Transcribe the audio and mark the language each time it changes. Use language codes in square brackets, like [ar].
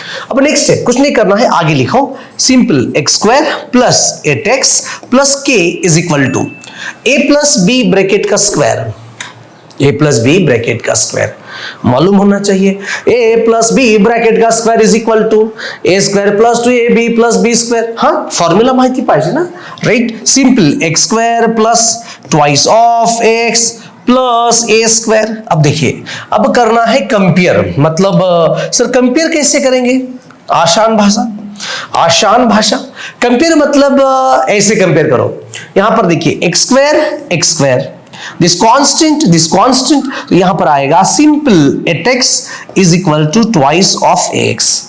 [hi] अब नेक्स्ट है, कुछ नहीं करना है, आगे लिखो simple x² + 8x + k is equal to a + b bracket का स्क्वायर, a + b ब्रैकेट का स्क्वायर मालूम होना चाहिए। a + b ब्रैकेट का square is equal to a² + 2ab + b²। [mr] हाँ, फॉर्म्युला माहिती पाहिजे ना, right. [en] Simple x² + twice of x + a²। [hi] अब देखिए, अब करना है कंपेयर, मतलब सर कंपेयर कैसे करेंगे, आसान भाषा, आसान भाषा। कंपेयर मतलब ऐसे कंपेयर करो, यहां पर देखिए x², दिस कांस्टेंट, तो यहां पर आएगा simple 8x is equal to twice of x।